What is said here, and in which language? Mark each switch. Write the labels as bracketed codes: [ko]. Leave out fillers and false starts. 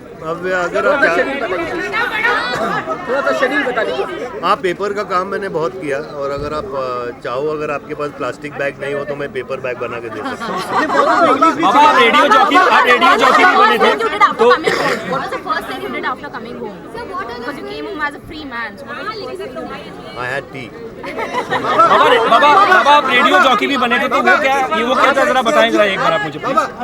[hi] अब अगर आप थोड़ा सा शेड्यूल बता दीजिए। हाँ, पेपर का काम मैंने बहुत किया, और अगर आप चाहो, अगर आपके पास प्लास्टिक बैग नहीं हो तो मैं पेपर बैग बना के दे सकता हूँ। बाबा आप रेडियो जॉकी भी बने थे तो [en] What was the first thing you did after coming home? Because you came home as a free man. So what was the first thing you did? I had tea. [hi] बाबा आप radio jockey भी बने थे तो वो क्या था, जरा बताएं जरा एक बार आप मुझे प्लीज।